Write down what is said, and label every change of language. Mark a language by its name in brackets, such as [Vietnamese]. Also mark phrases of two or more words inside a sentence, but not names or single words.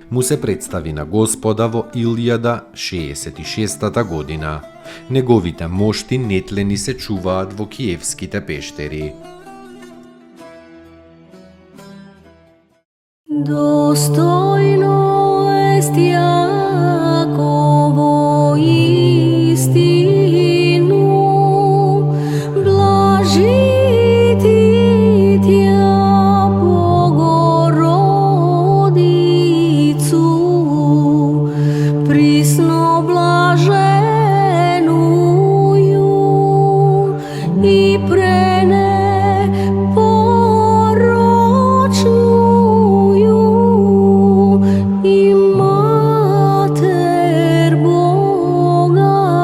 [Macedonian] Му се представи на Господа во 1066 година. Неговите мошти нетлени се чуваат во киевските пештери. [Church Slavic] Достојно ест Јаково истину, блажити тја Богородицу, присно блаженују и пренепорочнују и Матер Бога